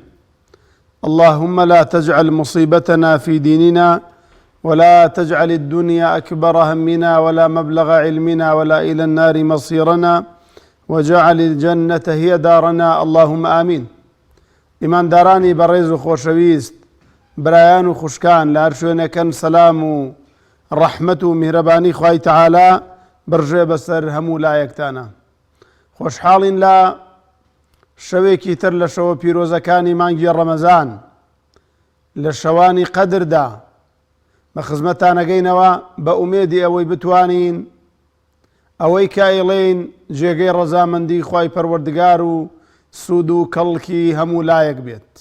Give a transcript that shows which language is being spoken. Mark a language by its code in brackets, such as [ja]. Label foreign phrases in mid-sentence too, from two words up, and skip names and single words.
[ar] اللهم لا تجعل مصيبتنا في ديننا، ولا تجعل الدنيا أكبر همنا ولا مبلغ علمنا ولا إلى النار مصيرنا، وجعل الجنة هي دارنا، اللهم آمين. [ckb] إيمان داراني بريز خوشويست، برایان و خوشکان لە هەر شوێنێکن سەلام و ڕەحمەت و میهرەبانی خوای تەعالا بەرژێ بەسەر هەموو لایەکتانە. خۆشحاڵین لە شەوێکی تر لە شەوە پیرۆزەکانی مانگی ڕەمەزان لە شەوانی قەدردا بە خزمەتانەگەینەوە بە ئومێدی ئەوەی بتوانین ئەوەی کە ئەیڵێن جێگەی ڕەزامەندی خوای پەروەردگار و سوود و کەڵکی هەموو لایەک بێت.